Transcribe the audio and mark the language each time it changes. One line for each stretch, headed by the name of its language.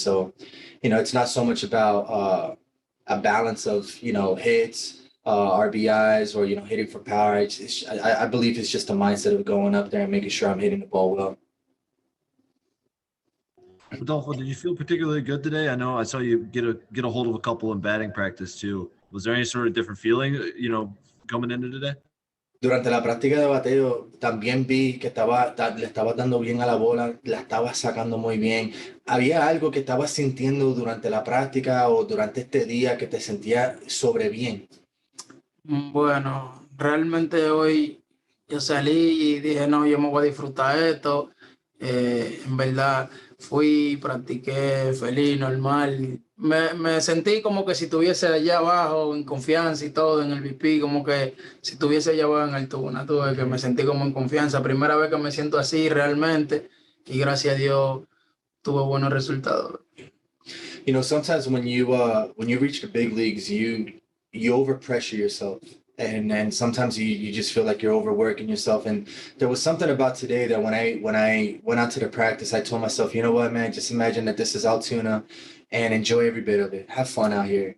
English: So, it's not so much about a balance of, hits, RBIs or, hitting for power. I believe it's just a mindset of going up there and making sure I'm hitting the ball well. Rodolfo, did you feel particularly good today? I know I saw you get a hold of a couple in batting practice too. Was there any sort of different feeling, coming into today?
Spanish: Durante la práctica de bateo también vi que le estaba dando bien a la bola, la estaba sacando muy bien. ¿Había algo que estabas sintiendo durante la práctica o durante este día que te sentía sobre bien? Bueno, realmente hoy yo salí y dije, no, yo me voy a disfrutar esto. En verdad, fui, practiqué feliz, normal. Me sentí como que si estuviese allá abajo en confianza y todo en el VP, como que si estuviese allá abajo en Altoona, tuve que me sentí como en confianza. Primera vez que me siento así realmente y gracias a Dios tuve buenos resultados.
English: Sometimes when you reach the big leagues, you overpressure yourself. And sometimes you just feel like you're overworking yourself. And there was something about today that when I went out to the practice, I told myself, you know what, man, just imagine that this is Altoona and enjoy every bit of it. Have fun out here.